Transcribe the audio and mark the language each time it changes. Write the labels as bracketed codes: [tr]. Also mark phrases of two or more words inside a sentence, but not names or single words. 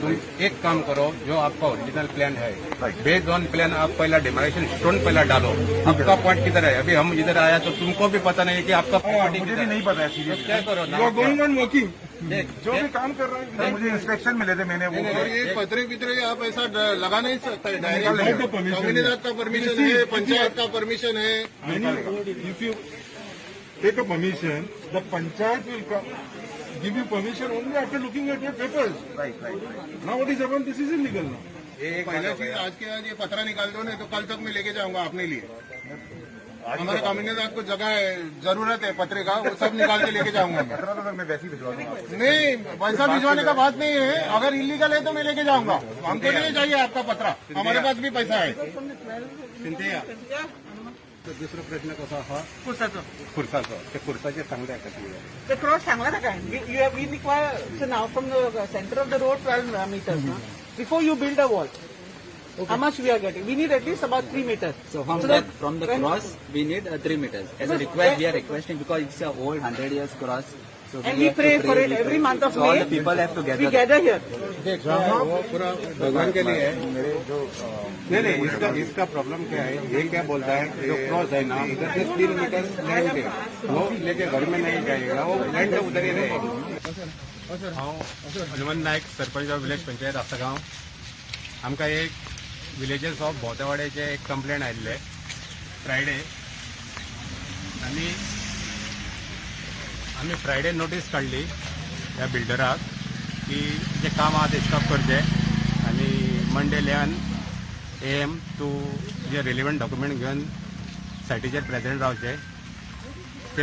[hi] तुम एक काम करो जो आपका ओरिजिनल प्लान है [en] based on plan [hi] आप पहला [en] demarcation stone [hi] पहला डालो आपका पॉइंट किधर है अभी हम इधर आया तो तुमको भी पता नहीं कि आपका प्रॉपर्टी मुझे किधर भी है नहीं पता है तो सीरियसली क्या करो ना जो भी काम कर रहा है मुझे इंस्ट्रक्शन मिले थे मैंने वो और ये पत्रे पितरे आप ऐसा लगा नहीं सकते निकाल लेंगे। कम्युनिटी का परमिशन है पंचायत का परमिशन है [en] If you take a permission, the panchayat will give you permission only after looking at your papers. right right Now what is happened? This is illegal now. [hi] ये एक पहला चीज आज के आज ये पत्रा निकाल दो नहीं तो कल तक मैं लेके जाऊंगा अपने लिए हमारे कम्युनिटी को जगह है जरूरत है पत्रे का वो सब निकाल के लेके जाऊंगा मैं पता तो मैं वैसे ही भिजवा दूंगा नहीं पैसा भिजवाने का बात नहीं है अगर इलीगल है तो मैं लेके जाऊंगा हमको नहीं चाहिए आपका पत्रा हमारे पास भी पैसा है [kok] सिंधिया दुसरो प्रश्न कसो आहा कुर्साचो खुर्साचो ते खुर्साचे सांगले कशें [en] The cross [kok] सांगला ताका [en] we require so now from the center of the road 12 meters. Before you build a wall, how much we are getting? We need at least about 3 meters. So from that from the when- cross, we need 3 meters. As a Because request, we are requesting because it's a old 100 years cross. So And we have to pray for it we every pray. month of So all May. the people have to We gather. gather here. [hi] वो पूरा भगवान के लिए है नहीं इसका प्रॉब्लम क्या है ये क्या बोलता है जो क्रॉस है ना इधर से 3 मीटर लैंड है वो लेके घर में नहीं जाएगा वो लैंड उधर ही रहेगा [kok] हांव हनुमान नायक सरपंच ऑफ विलेज पंचायत आसगांव आमकां एक विलेजेस ऑफ भोवतेवाड्याचे एक कंप्लेंट आयिल्ले फ्रायडे आमी फ्रायडे नोटीस काडली ह्या बिल्डराक की जे काम आहा ते स्टॉप करचे आनी मंडे 11 AM तूं जे [en] relevant document [kok] घेवन सायटीचेर प्रेझेंट रावचे ते